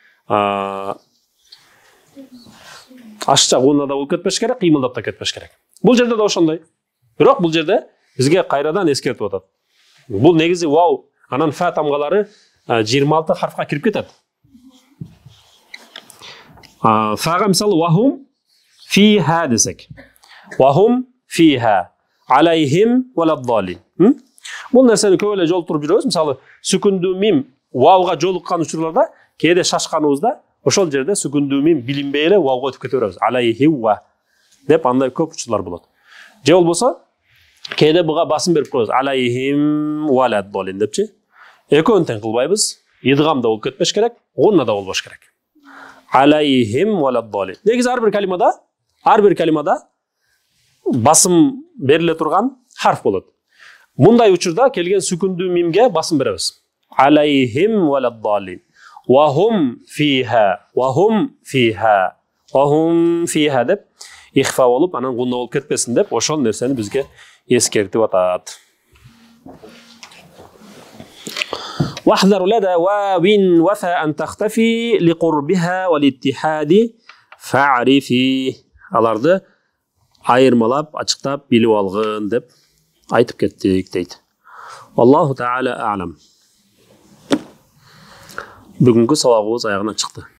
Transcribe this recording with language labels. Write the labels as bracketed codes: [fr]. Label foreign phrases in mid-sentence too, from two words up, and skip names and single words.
[ky] Ашча гунна да болуп кетпеш керек, кыймылдап да кетпеш керек. Бул жерде да ошондой. Бирок бул жерде бизге кайрадан эскертип атат. Бул негизи вау, анан фа тамгалары 26 харфка кирип кетет. Фага мисалы [ar] وهم فيها [ky] десек. [ar] وهم فيها عليهم ولا الضالين. [ky] Бул нерсени көп эле жолтуруп жүрөбүз. Мисалы сүкүндүү мим вауга жолуккан учурларда кээде шашканыбызда ошол жерде сүкүндүү мим билинбей эле вауга өтүп кете беребиз. Алайхиуа деп андай көп учурлар болот. Же болбосо кээде буга басым берип коебуз. [ar] عليهم ولا الضالين [ky] депчи. Экөөнүн тең кылбайбыз. Идгам да болуп кетпеш керек, гунна да болбош керек. [ar] عليهم ولا الضالين. [ky] Негизи ар бир калимада басым бериле турган харф болот. Мындай учурда келген сүкүндүү мимге басым беребиз. [ar] عليهم ولا الضالين. وهم فيها، وهم فيها، وهم فيها [ky] деп ихфа болуп, анан гунна болуп кетпесин деп ошол нерсени бизге эскертип атат. [ar] واحذر لدى واو وفا أن تختفي لقربها والاتحاد فاعرف. [ky] Аларды айырмалап, ачыктап билип алгын деп айтып кеттик дейт. [ar] الله تعالى أعلم. [ky] Бүгүнкү сабагыбыз аягына чыкты.